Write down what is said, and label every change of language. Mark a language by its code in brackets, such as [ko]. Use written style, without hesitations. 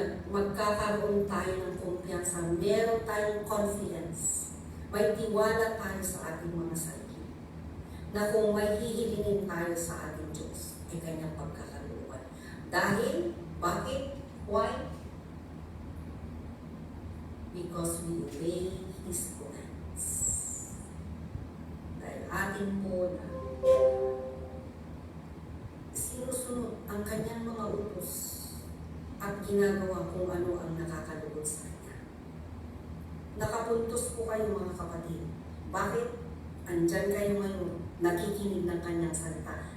[tl] Magkakaroon tayo ng kumpiyansa, meron tayong confidence, may tiwala tayo sa ating mga sarili, na kung may hihilingin tayo sa ating Diyos, ay kanyang pagkakalooban. Dahil, bakit? [en] Why? Because we obey His commands. [tl] Dahil atin po na sinusunod ang kanyang mga utos at ginagawa kung ano ang nakakalugod sa kanya. Nakapuntos po kayo mga kapatid. Bakit? Andyan kayo ngayon, nakikinig ng kanyang salita.